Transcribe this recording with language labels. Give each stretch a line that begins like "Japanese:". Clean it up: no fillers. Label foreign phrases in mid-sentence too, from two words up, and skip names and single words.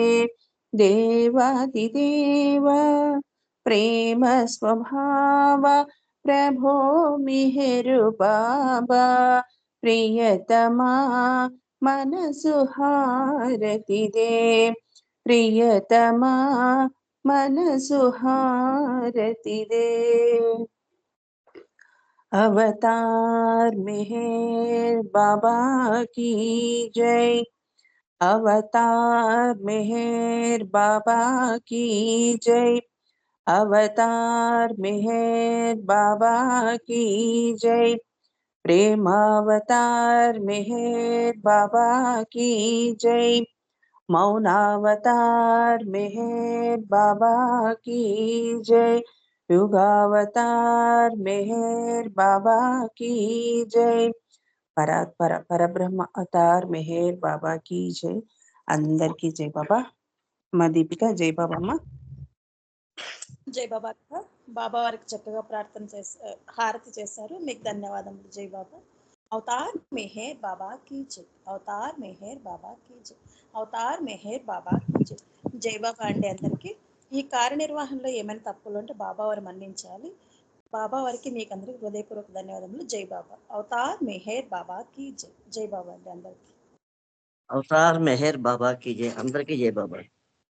Telugu: దేవాదిదేవ ప్రేమ స్వభావ ప్రభో మెహరు బాబా ప్రియతమా మనసు హారతి దే. ప్రియతమా మనసు హారతి దే.
Hindi: अवतार मेहर बाबा की जय. अवतार मेहर बाबा की जय। अवतार मेहर बाबा की जय। प्रेम अवतार मेहर बाबा की जय। मौनावतार मेहर बाबा की जय। युगावतार मेहर बाबा की जय। परब्रह्म अवतार మెహర్ బాబా की जय।
Telugu: అందరికీ జై బాబా। మా దీపిక జై బాబా అమ్మ। జై బాబా అక్క. బాబా వారికి చక్కగా ప్రార్థన చేశారు, హారతి చేశారు. మీకు ధన్యవాదములు జై బాబా.
Hindi: अवतार मेहर बाबा की जय. अवतार मेहर बाबा की जय. अवतार मेहर बाबा की जय.
Telugu: జై బాబా అండి అందరికీ. ఈ కార్యనిర్వహణలో ఏమైనా తప్పులు ఉంటే బాబా వారు మన్నించాలి. బాబా వారికి మీకు అందరికి హృదయపూర్వక ధన్యవాదములు జై బాబా.
Hindi: अवतार मेहर बाबा की जय.
Telugu: జై బాబా అండి అందరికీ.
Hindi: अवतार मेहर बाबा की जय।
Telugu: అందరికీ జై బాబా।